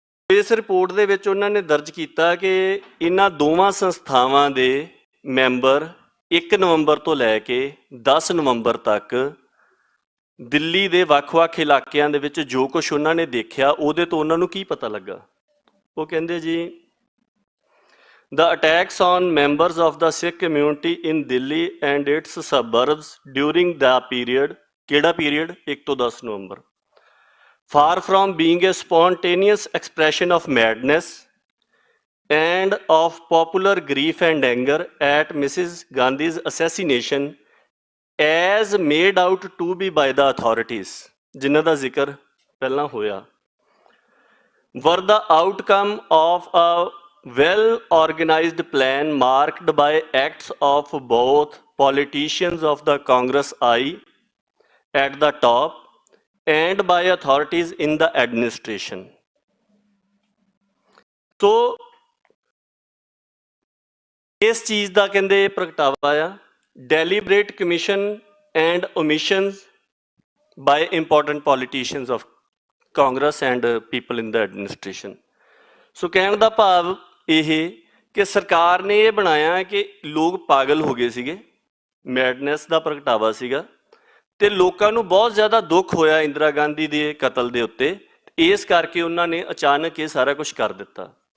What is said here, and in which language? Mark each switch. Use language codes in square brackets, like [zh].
[pa] ਇਸ ਰਿਪੋਰਟ ਦੇ ਵਿੱਚ ਉਹਨਾਂ ਨੇ ਦਰਜ ਕੀਤਾ ਕਿ ਇਹਨਾਂ ਦੋਵਾਂ ਸੰਸਥਾਵਾਂ ਦੇ ਮੈਂਬਰ 1 ਨਵੰਬਰ ਤੋਂ ਲੈ ਕੇ 10 ਨਵੰਬਰ ਤੱਕ ਦਿੱਲੀ ਦੇ ਵੱਖ-ਵੱਖ ਇਲਾਕਿਆਂ ਦੇ ਵਿੱਚ ਜੋ ਕੁਝ ਉਹਨਾਂ ਨੇ ਦੇਖਿਆ ਉਹਦੇ ਤੋਂ ਉਹਨਾਂ ਨੂੰ ਕੀ ਪਤਾ ਲੱਗਾ। ਉਹ ਕਹਿੰਦੇ ਜੀ [en] The attacks on members of the Sikh community in Delhi and its suburbs during the period, [pa] ਕਿਹੜਾ period 1 ਤੋਂ 10 ਨਵੰਬਰ, [en] far from being a spontaneous expression of madness and of popular grief and anger at Mrs. Gandhi's assassination as made out to be by the authorities, [pa] ਜਿਨ੍ਹਾਂ ਦਾ ਜ਼ਿਕਰ ਪਹਿਲਾਂ ਹੋਇਆ, [en] were the outcome of a well-organized plan marked by acts of both politicians of the Congress I at the top and by authorities in the administration. So [pa] ਇਸ ਚੀਜ਼ ਦਾ ਕਹਿੰਦੇ ਪ੍ਰਗਟਾਵਾ ਆ [en] deliberate commission and omissions by important politicians of Congress and people in the administration. [pa] ਸੋ ਕਹਿਣ ਦਾ ਭਾਵ ਇਹ ਕਿ ਸਰਕਾਰ ਨੇ ਇਹ ਬਣਾਇਆ ਕਿ ਲੋਕ ਪਾਗਲ ਹੋ ਗਏ ਸੀਗੇ, ਮੈਡਨੈਸ ਦਾ ਪ੍ਰਗਟਾਵਾ ਸੀਗਾ, ਤੇ ਲੋਕਾਂ ਨੂੰ ਬਹੁਤ ਜ਼ਿਆਦਾ ਦੁੱਖ ਹੋਇਆ ਇੰਦਰਾ ਗਾਂਧੀ ਦੇ ਕਤਲ ਦੇ ਉੱਤੇ, ਇਸ ਕਰਕੇ ਉਹਨਾਂ ਨੇ ਅਚਾਨਕ ਇਹ ਸਾਰਾ ਕੁਝ ਕਰ ਦਿੱਤਾ।